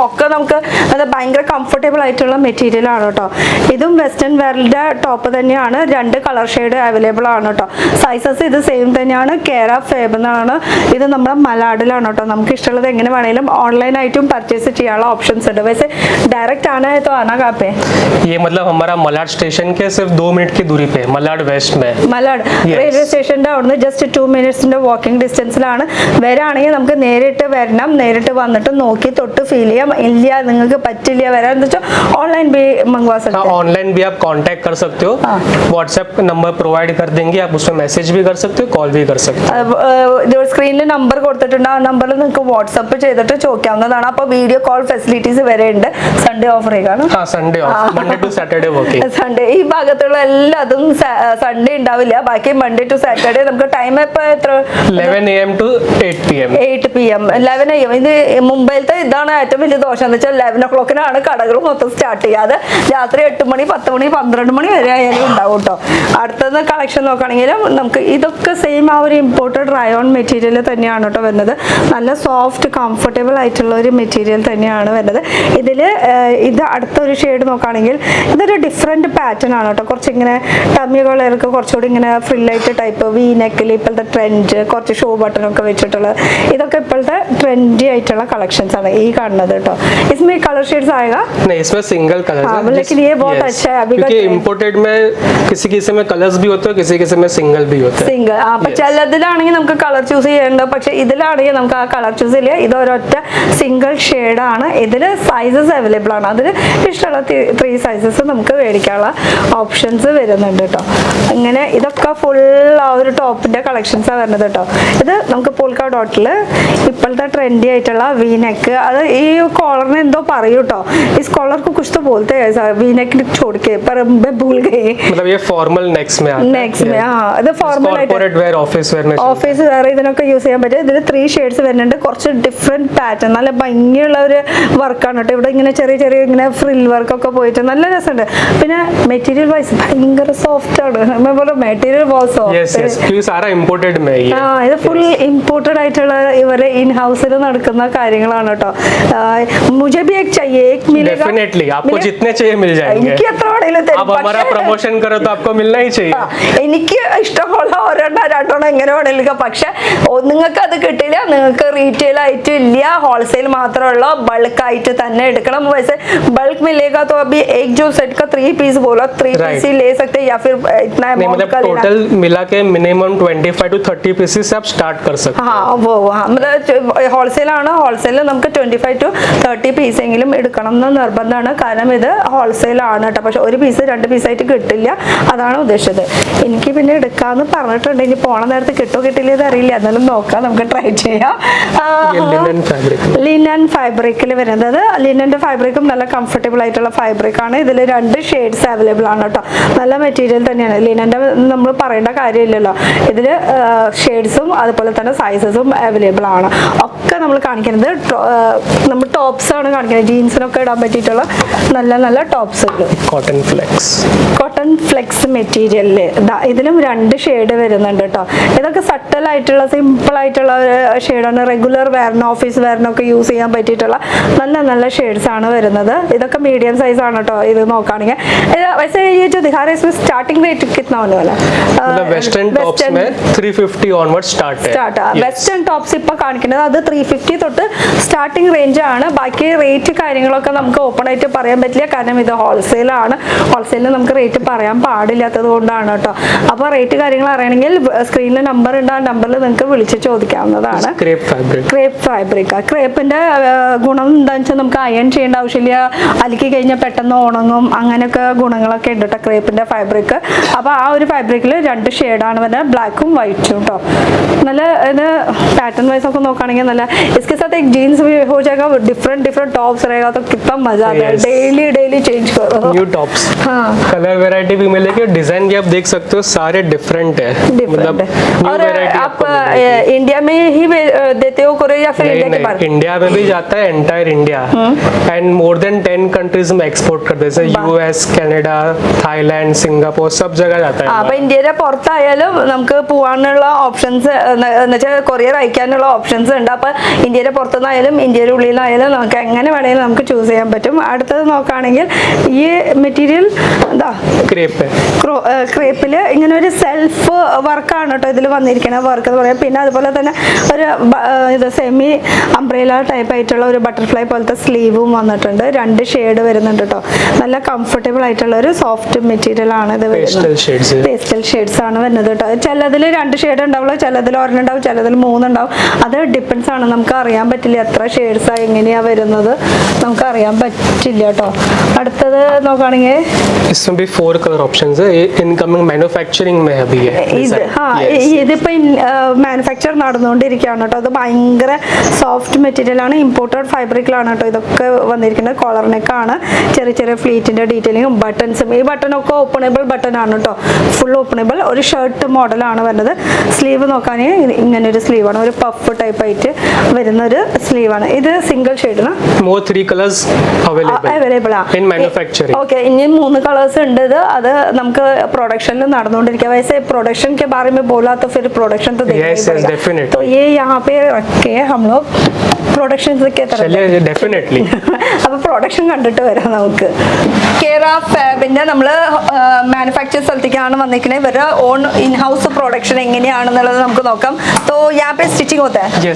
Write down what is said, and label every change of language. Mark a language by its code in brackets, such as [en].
[ml] ഒക്കെ നമുക്ക് അത് ഭയങ്കര കംഫർട്ടബിൾ ആയിട്ടുള്ള മെറ്റീരിയൽ ആണ് കേട്ടോ. ഇതും വെസ്റ്റേൺ വെയറിന്റെ ടോപ്പ് തന്നെയാണ്. 2 കളർ ഷെയ്ഡ് അവൈലബിൾ ആണ് കേട്ടോ. സൈസസ് ഇത് സെയിം തന്നെയാണ്. കേര ഫേബ് എന്നാണ്. ഇത് നമ്മുടെ മലാഡിലാണ് കേട്ടോ. നമുക്ക് ഇഷ്ടമുള്ളത് എങ്ങനെ വേണമെങ്കിലും ഓൺലൈനായിട്ടും പർച്ചേസ് ചെയ്യാനുള്ള ഓപ്ഷൻസ് ഉണ്ട്. [hi] वैसे डायरेक्ट आना है तो आना कहाँ पे? ये मतलब हमारा मलाड स्टेशन के सिर्फ 2 मिनट की दूरी पे, मलाड वेस्ट में. [ml] മലാഡ് റെയിൽവേ സ്റ്റേഷന്റെ അവിടുന്ന് ജസ്റ്റ് 2 മിനിറ്റ്സിന്റെ വാക്കിംഗ് ഡിസ്റ്റൻസിലാണ്. വരാണെങ്കിൽ നമുക്ക് നേരിട്ട് വരണം. നേരിട്ട് വന്നിട്ട് നോക്കി തൊട്ട് ഫീൽ ചെയ്യാം. ഇല്ല നിങ്ങൾക്ക് പറ്റില്ല വരാൻ വെച്ചാൽ ഓൺലൈൻ [hi] भी मंगवा सकते हैं. ऑनलाइन भी आप कांटेक्ट कर सकते हो. व्हाट्सएप नंबर प्रोवाइड कर देंगे. आप उसमें मैसेज भी कर सकते हो, कॉल भी कर सकते हो. [ml] സ്ക്രീനിൽ നമ്പർ കൊടുത്തിട്ടുണ്ട്. ആ നമ്പറിൽ നിങ്ങൾക്ക് വാട്സപ്പ് ചെയ്തിട്ട് ചോദിക്കാവുന്നതാണ്. അപ്പോൾ വീഡിയോ കോൾ ഫെസിലിറ്റീസ് വരെ ഉണ്ട്. സൺഡേ ഓഫർ ആണ്. Sunday off, Monday to Saturday working. Sunday ഈ ഭാഗത്തുള്ള എല്ലാതും സൺഡേ ഉണ്ടാവില്ല. ബാക്കി മൺഡേ ടു സാറ്റർഡേ. നമുക്ക് ടൈം ഇപ്പൊ എത്ര? 11 AM to 8 PM. 8 PM 11 AM. ഇത് മുംബൈയിലത്തെ ഇതാണ് ഏറ്റവും വലിയ ദോഷം എന്ന് വെച്ചാൽ 11 o'clockനാണ് കടകൾ മൊത്തം സ്റ്റാർട്ട് ചെയ്യാതെ രാത്രി 8 മണി 10 മണി 12 മണി വരെ ആയാലും ഉണ്ടാവും കേട്ടോ. അടുത്തത് കളക്ഷൻ നോക്കുകയാണെങ്കിലും നമുക്ക് ഇതൊക്കെ സെയിം ആ ഒരു ഇമ്പോർട്ടഡ് റയോൺ മെറ്റീരിയൽ തന്നെയാണ് കേട്ടോ വരുന്നത്. നല്ല സോഫ്റ്റ് കംഫർട്ടബിൾ ആയിട്ടുള്ള ഒരു മെറ്റീരിയൽ തന്നെയാണ് വരുന്നത്. ഇത് അടുത്തൊരു ഷെയ്ഡ് നോക്കുകയാണെങ്കിൽ ഇതൊരു ഡിഫറെൻറ്റ് പാറ്റേൺ ആണ് കേട്ടോ. കുറച്ചിങ്ങനെ ടമ്മി കളർക്ക് കുറച്ചുകൂടി ഇങ്ങനെ ഫ്രില്ലായിട്ട് ടൈപ്പ് വി നെക്കിൽ ഇപ്പോഴത്തെ ട്രെൻഡ് കുറച്ച് ഷോ ബട്ടണൊക്കെ വെച്ചിട്ടുള്ളത്. ഇതൊക്കെ ഇപ്പോഴത്തെ ട്രെൻഡി ആയിട്ടുള്ള കളക്ഷൻസ് ആണ് ഈ കാണുന്നത് കേട്ടോ. [hi] इसमें कलर शेड्स आएगा? नहीं, इसमें सिंगल कलर है. लेकिन ये बहुत अच्छा है. अभी क्योंकि इंपोर्टेड में किसी में कलर्स भी होते हैं, किसी में सिंगल भी होते हैं. [ml] സിംഗിൾ അപ്പൊ ചിലതിലാണെങ്കിൽ നമുക്ക് കളർ ചൂസ് ചെയ്യേണ്ട. പക്ഷെ ഇതിലാണെങ്കിൽ നമുക്ക് ആ കളർ ചൂസ് ചെയ്യില്ല. ഇത് ഒരൊറ്റ സിംഗിൾ ഷെയ്ഡാണ്. ഇതിൽ സൈസസ് അവൈലബിൾ ആണ്. അതിൽ ഇഷ്ടമുള്ള 3 സൈസസ് നമുക്ക് മേടിക്കാനുള്ള ഓപ്ഷൻസ് വരുന്നുണ്ട് കേട്ടോ. അങ്ങനെ ഇതൊക്കെ ഫുൾ ആ ഒരു ടോപ്പിന്റെ കളക്ഷൻസാണ് വരുന്നത് കേട്ടോ. ഇത് നമുക്ക് പോൾക്ക ഡോട്ടിൽ ഇപ്പോഴത്തെ ട്രെൻഡി ആയിട്ടുള്ള വി നെക്ക്. അത് ഈ [hi] कॉलर ने तो [ml] പറയൂ ട്ടോ. [hi] इस कॉलर को कुछ तो बोलते हैं ऐसा वी नेक छोड़ के, पर मैं भूल गई. मतलब ये फॉर्मल नेक्स में आता है. नेक्स में हां [ml] ഇത് ഫോർമൽ ആയിട്ട് കോർപ്പറേറ്റ് വെയർ ഓഫീസ് വെയർ ഇതിനൊക്കെ യൂസ് ചെയ്യാൻ പറ്റും. ഇതിൽ 3 ഷെയ്ഡ്സ് വരുന്നുണ്ട്. കുറച്ച് ഡിഫറെന്റ് പാറ്റേൺ നല്ല ഭംഗിയുള്ള ഒരു വർക്കാണ് കേട്ടോ. ഇവിടെ ഇങ്ങനെ ചെറിയ ഇങ്ങനെ ഫ്രിൽ വർക്ക് ഒക്കെ പോയിട്ട് നല്ല രസമുണ്ട്. പിന്നെ മെറ്റീരിയൽ വൈസ് ഭയങ്കര സോഫ്റ്റ് ആണ്. [hi] മെറ്റീരിയൽ बहुत सॉफ्ट यस यस ये सारा इंपोर्टेड में है. [ml] ഇത് ഫുൾ ഇമ്പോർട്ടഡ് ആയിട്ടുള്ള ഇവരെ ഇൻ ഹൗസിൽ നടക്കുന്ന കാര്യങ്ങളാണ് കേട്ടോ. [hi] मुझे भी एक चाहिए, एक मिलेगा डेफिनेटली. आपको जितने चाहिए मिल जाएंगे. [ml] എനിക്ക് എത്ര വേണേലും തരും. [hi] आप हमारा प्रमोशन करो तो आपको मिलना ही चाहिए. [ml] എനിക്ക് ഇഷ്ടമുള്ള ഒരെണ്ണം രണ്ടെണ്ണം എങ്ങനെ വേണേലും. പക്ഷെ നിങ്ങൾക്ക് അത് കിട്ടില്ല. നിങ്ങൾക്ക് റീറ്റെയിൽ ആയിട്ട് ഇല്ല, ഹോൾസെയിൽ മാത്രമുള്ള ബൾക്ക് ആയിട്ട് തന്നെ എടുക്കണം. പക്ഷേ ബൾക്ക് [hi] बल्क में लेगा तो अभी एक जो सेट का 3 पीस बोला 3 [en] Right. [hi] पीस ही ले सकते हैं या फिर इतना नहीं अमाउंट मतलब का लेना टोटल मिला के मिनिमम 25 to 30 पीसेस से आप स्टार्ट कर सकते हो. [ml] मतलब ഹോൾസെയിൽ ആണ് ഹോൾസെയിൽ നമുക്ക് 25 to 30 പീസ് എങ്കിലും എടുക്കണം എന്ന് നിർബന്ധമാണ് കാരണം ഇത് ഹോൾസെയിൽ ആണ് കേട്ടോ പക്ഷെ ഒരു പീസ് 2 പീസായിട്ട് കിട്ടില്ല അതാണ് ഉദ്ദേശിച്ചത് എനിക്ക് പിന്നെ എടുക്കാന്ന് പറഞ്ഞിട്ടുണ്ട് ഇനി പോണ നേരത്ത് കിട്ടോ കിട്ടില്ല എന്ന് അറിയില്ല എന്നാലും നോക്കാം നമുക്ക് ട്രൈ ചെയ്യാം [hi] लिनन फैब्रिक [ml] ലിനൻ ഫാബ്രിക്കിൽ വരുന്നത് ലിനന്റെ ഫാബ്രിക്കും നല്ല കംഫർട്ടബിൾ ആയിട്ടുള്ള ഫാബ്രിക് ആണ് ഇതിൽ 2 ഷെയ്ഡ്സ് അവൈലബിൾ ആണ് കേട്ടോ നല്ല മെറ്റീരിയൽ തന്നെയാണ് ലിനന്റെ നമ്മൾ പറയേണ്ട കാര്യമില്ലല്ലോ ഇതിൽ ഷെയ്ഡ്സും അതുപോലെ തന്നെ സൈസസും അവൈലബിൾ ആണ് ഒക്കെ നമ്മൾ കാണിക്കുന്നത് നമ്മൾ ടോപ്സ് ആണ് കാണിക്കുന്നത് ജീൻസിനൊക്കെ ഇടാൻ പറ്റിയിട്ടുള്ള നല്ല നല്ല ടോപ്സുകൾ [hi] कॉटन फ्लेक्स [ml] കോട്ടൺ ഫ്ലെക്സ് മെറ്റീരിയലിൽ ഇതിലും 2 ഷെയ്ഡ് വരുന്നുണ്ട് കേട്ടോ ഇതൊക്കെ സട്ടൽ ആയിട്ടുള്ള സിമ്പിൾ ആയിട്ടുള്ള ഷെയ്ഡാണ് റെഗുലർ വെയറിന് ഓഫീസ് വെയറിനൊക്കെ യൂസ് ചെയ്യാൻ പറ്റിയിട്ടുള്ള നല്ല നല്ല ഷെയ്ഡ്സ് ആണ് വരുന്നത് ഇതൊക്കെ മീഡിയം സൈസ് ആണ് കേട്ടോ ഇത് നോക്കുകയാണെങ്കിൽ [hi] वैसे ये जो दिखा रहे हैं इसमें स्टार्टिंग रेट कितना होने वाला मतलब वेस्टर्न टॉप्स में 350 ऑनवर्ड स्टार्ट है. [ml] വെസ്റ്റേൺ ടോപ്സ് ഇപ്പൊ കാണിക്കുന്നത് അത് 350 തൊട്ട് സ്റ്റാർട്ടിംഗ് റേഞ്ച് ആണ് ബാക്കി റേറ്റ് കാര്യങ്ങളൊക്കെ നമുക്ക് ഓപ്പൺ ആയിട്ട് പറയാൻ പറ്റില്ല കാരണം ഇത് ഹോൾസെയിൽ ആണ് ഹോൾസെയിലിൽ നമുക്ക് റേറ്റ് പറയാൻ പാടില്ലാത്തത് കൊണ്ടാണ് കേട്ടോ അപ്പോൾ റേറ്റ് കാര്യങ്ങൾ അറിയണമെങ്കിൽ സ്ക്രീനിൽ നമ്പർ ഉണ്ട് ആ നമ്പറിൽ നിങ്ങൾക്ക് വിളിച്ച് ചോദിക്കാവുന്നതാണ് [hi] क्रेप फैब्रिक [ml] ക്രേപ്പ് ഫാബ്രിക് ക്രേപ്പിന്റെ ഗുണം എന്താണെന്ന് വെച്ചാൽ നമുക്ക് അയൺ ചെയ്യേണ്ട ആവശ്യമില്ല അലക്കി കഴിഞ്ഞാൽ പെട്ടെന്ന് ഉണങ്ങും അങ്ങനെയൊക്കെ ഗുണങ്ങളൊക്കെ ഉണ്ട് കേട്ടോ ക്രേപ്പിന്റെ ഫാബ്രിക് അപ്പോൾ ആ ഒരു ഫാബ്രിക്കിൽ 2 ഷെയ്ഡാണ് വരുന്നത് ബ്ലാക്കും വൈറ്റും കേട്ടോ നല്ല ഇത് [hi] पैटर्न वाइज आपको [ml] നോക്കുകയാണെങ്കിൽ നല്ല [hi] इसके साथ एक जीन्स भी हो जाएगा डिफरेंट टॉप्स रहेगा तो कितना मजा आता है डेली चेंज करो न्यू टॉप्स हाँ कलर वैरायटी भी मिलेगी डिजाइन भी आप देख सकते हो सारे डिफरेंट है डिफरेंट है न्यू और वैरायटी आप इंडिया में ही देते हो कोरियर या फिर इंडिया के बाहर इंडिया में भी जाता है entire India and more than 10 countries में एक्सपोर्ट करते हैं जैसे यूएस कनाडा थाईलैंड सिंगापुर सब जगह जाता है [ml] അപ്പൊ ഇന്ത്യയുടെ പുറത്തായാലും നമുക്ക് പോകാനുള്ള ഓപ്ഷൻസ് എന്നുവെച്ചാൽ കൊറിയർ അയക്കാനുള്ള ഓപ്ഷൻസ് ഉണ്ട് അപ്പൊ ഇന്ത്യയുടെ പുറത്തുനിന്നായാലും ഇന്ത്യയുടെ ഉള്ളിലായാലും നമുക്ക് എങ്ങനെ വേണമെങ്കിലും നമുക്ക് ചൂസ് ചെയ്യാൻ പറ്റും അടുത്തത് നോക്കുകയാണെങ്കിൽ ഈ മെറ്റീരിയൽ എന്താ [hi] क्रेप है [ml] ക്രേപ്പില് ഇങ്ങനെ ഒരു സെൽഫ് വർക്കാണ് കേട്ടോ ഇതിൽ വന്നിരിക്കുന്ന വർക്ക് എന്ന് പറയാം പിന്നെ അതുപോലെ തന്നെ ഒരു ഇത് സെമി അംബ്രേല ടൈപ്പ് ആയിട്ടുള്ള ഒരു ബട്ടർഫ്ലൈ പോലത്തെ സ്ലീവും വന്നിട്ടുണ്ട് 2 ഷെയ്ഡ് വരുന്നുണ്ട് കേട്ടോ നല്ല കംഫർട്ടബിൾ ആയിട്ടുള്ള ഒരു സോഫ്റ്റ് മെറ്റീരിയൽ ആണ് ഇത് [hi] पेस्टल शेड्स है [ml] പേസ്റ്റൽ ഷെയ്ഡ്സ് ആണ് വരുന്നത് കേട്ടോ ചിലതിൽ 2 ഷെയ്ഡ് ഉണ്ടാവുള്ളൂ ചിലതിൽ 1 ഉണ്ടാവും ചിലതിൽ 3 ഉണ്ടാവും അത് ഡിപ്പെൻസ് ആണ് നമുക്ക് അറിയാൻ പറ്റില്ല എത്ര ഷെയ്ഡ്സ് എങ്ങനെയാ വരുന്നത് നമുക്ക് അറിയാൻ പറ്റില്ല കേട്ടോ അടുത്തത് നോക്കുകയാണെങ്കിൽ [hi] इसमें भी 4 कलर ऑप्शंस है ये इनकमिंग मैन्युफैक्चरिंग में अभी है [ml] ഇത് ഇതിപ്പോ മാനുഫാക്ചർ നടന്നുകൊണ്ടിരിക്കുകയാണ് കേട്ടോ അത് ഭയങ്കര സോഫ്റ്റ് മെറ്റീരിയൽ ആണ് ഇമ്പോർട്ടഡ് ഫാബ്രിക്കിലാണ് കേട്ടോ ഇതൊക്കെ വന്നിരിക്കുന്നത് കോളർ നെക്കാണ് ചെറിയ ചെറിയ ഫ്ലീറ്റിന്റെ ഡീറ്റെയിലിങ്ങും ബട്ടൺസും ഈ ബട്ടണൊക്കെ ഓപ്പണബിൾ ബട്ടൺ ആണ് കേട്ടോ ഫുൾ ഓപ്പണബിൾ ഒരു ഷർട്ട് മോഡലാണ് വരുന്നത് സ്ലീവ് നോക്കുകയാണെങ്കിൽ ഇങ്ങനെ ഒരു സ്ലീവാണ് ഒരു പഫ് ടൈപ്പ് ആയിട്ട് വരുന്ന ഒരു സ്ലീവാണ് ഇത് സിംഗിൾ ഷെയ്ഡാണ് [hi] मोर 3 कलर्स [ml] അവൈലബിൾ ആണ് [hi] इन मैन्युफैक्चरिंग ओके इन्हीं 3 कलर्स [ml] ഉണ്ട് ഇത് അത് നമുക്ക് പ്രൊഡക്ഷൻ നടന്നുകൊണ്ടിരിക്കുക [hi] वैसे प्रोडक्शन के बारे में बोला तो फिर प्रोडक्शन तो देखना [en] Yes, [hi] ही [en] yes, [hi] पड़ेगा [en] definitely. [hi] तो ये यहाँ पे रख के हम लोग प्रोडक्शन के तरफ चलिए डेफिनेटली [ml] അപ്പൊ പ്രൊഡക്ഷൻ കണ്ടിട്ട് വരാം നമുക്ക് കേര ഫാബിന്റെ നമ്മൾ മാനുഫാക്ചർ സ്ഥലത്തേക്കാണ് വന്നിരിക്കുന്നത് ഇവരുടെ ഓൺ ഇൻ ഹൗസ് പ്രൊഡക്ഷൻ എങ്ങനെയാണെന്നുള്ളത് നമുക്ക് നോക്കാം [hi] तो यहाँ पे स्टिचिंग होता है